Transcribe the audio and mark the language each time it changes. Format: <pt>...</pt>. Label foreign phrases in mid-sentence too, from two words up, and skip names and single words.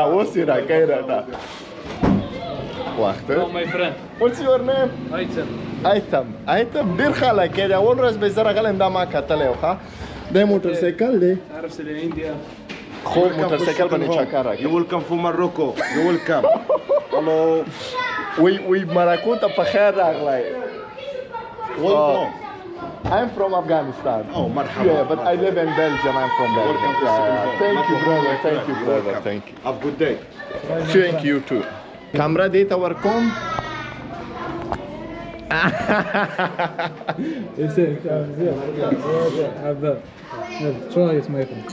<ps>اوس یې راکوي راته وخته.</ps> <en>My friend. What's your name? Aitam.</en> <ps>ایتم ډېر خلک یې دی. اول ورځ به زه راغلی دا ما کتلی و ښه. دی موټر سایکل دی عارف سل India. خو موټر سایکل باندې چکر راکوي.</ps> <en>You welcome from Morocco. You welcome. Hello.</en> <ps>وی مراکو ته په خیر راغلی.</ps> <en>Welcome. I'm from Afghanistan. Oh, marhaba. Yeah, but I live in Belgium. I'm from Belgium. Welcome to Belgium. Thank you, brother. Thank you, brother. Welcome. Thank you. Have a good day. Thank you too.</en> <ps>Camera data ورکوم.</ps> <en>Try it, my friend.</en>